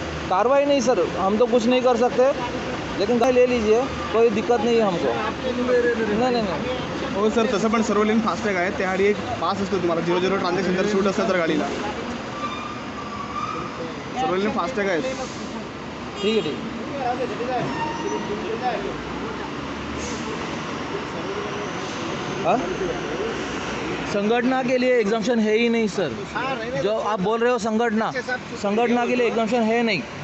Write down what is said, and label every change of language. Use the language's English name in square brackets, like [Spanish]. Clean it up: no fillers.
[Hindi] कार्रवाई नहीं सर, हम तो कुछ नहीं कर सकते, लेकिन गाड़ी ले लीजिए, कोई दिक्कत नहीं है हमको। नहीं [Marathi] हो सर, तसं पण सर्व लेन फास्टॅग आहे, त्याआधी एक पास असतो तुम्हाला, 00 ट्रान्झॅक्शन जर शूट असेल तर गाडीला सर्व लेन फास्टॅग आहेत। [Hindi] ठीक है हाँ, संगठना के लिए एग्जाम्शन है ही नहीं सर। जो आप बोल रहे हो संगठना के लिए एग्जाम्शन है नहीं।